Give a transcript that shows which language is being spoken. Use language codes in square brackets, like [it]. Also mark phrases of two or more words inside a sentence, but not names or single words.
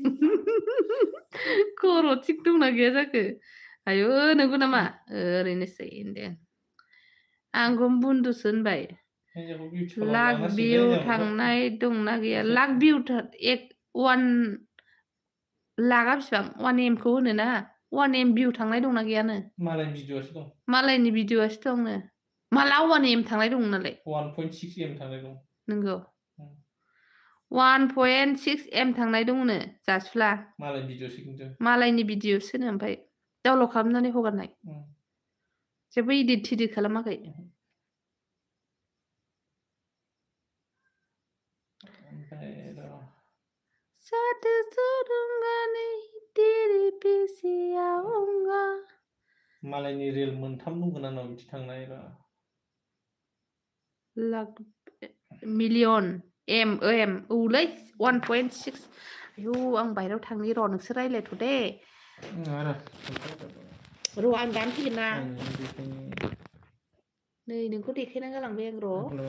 [brx] खर' थिग दंना गैया जाखो आयु नंगौ नामा ओरैनोसै होनदों आंखौ बुन्दुसो होनबाय लाख भिउ थांनाय दंना गैया लाख भिउ 1 लाखा बेसिबां 1M खौ होनो ना 1M भिउ थांनाय दंना गैयानो मालायनि भिडिअ'आसो दंनो माला 1M थांनाय दं नालाय 1.6M थांनाय दं नंगौ 1.6M थांनाय दंनो जासुला मालायनि भिडिअ'सोनो ओमफ्राय डाउनलड खालामनानै हगारनाय जेबो इडिट खालामाखै [hi] साथ छोड़ूंगा नहीं तेरे पीछे आऊंगा [brx] मालायनि रिल मोनथाम दंगोन आंनाव बिदि थांनाय लाख मिलियन एम औलै 1.6 आयौ आं बाहेरायाव थांनि र' नोंसोर रायलायथ' दे र' आं दानो फैगोन ना नै नोंखौ देखायना गालांबाय आं र'